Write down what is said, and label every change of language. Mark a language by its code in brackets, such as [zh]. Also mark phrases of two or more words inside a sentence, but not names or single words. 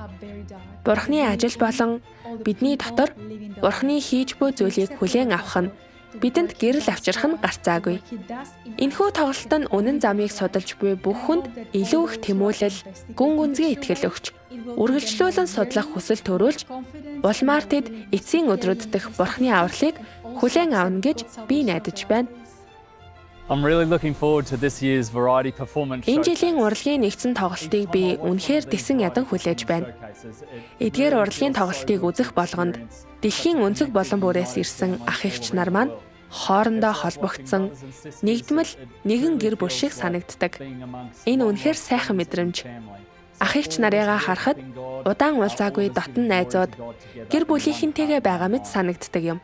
[mn] Бурханы ажил болон бидний дотор Бурханы хийж буй зүйлийг хүлээн авах нь бидэнд гэрэл авчрах нь гарцаагүй. Энэхүү тоглолт нь үнэн замыг судалж буй бүх хүнд илүү их тэмүүлэл, гүн гүнзгий итгэл өгч, үргэлжлүүлэн судлах хүсэл төрүүлж, улмаар тэд эцсийн өдрүүд дэх Бурханы авралыг хүлээн авна гэж би найдаж байна. [en] I'm really looking forward to this year's variety performance show. [mn] Энэ жилийн урлагийн нэгдсэн тоглолтыг би үнэхээр Тэсэн ядан хүлээж байна. Эдгээр урлагийн тоглолтыг үзэх болгонд дэлхийн өнцөг болон бүрээс ирсэн ах эгч нар маань хоорондоо холбогдсон, нэгдмэл нэгэн гэр бүл шиг санагддаг. Энэ үнэхээр сайхан мэдрэмж. Ах эгч нарыгаа харахад удаан уулзаагүй дотн найзууд гэр бүлийнхэнтэйгээ байгаа мэт санагддаг юм.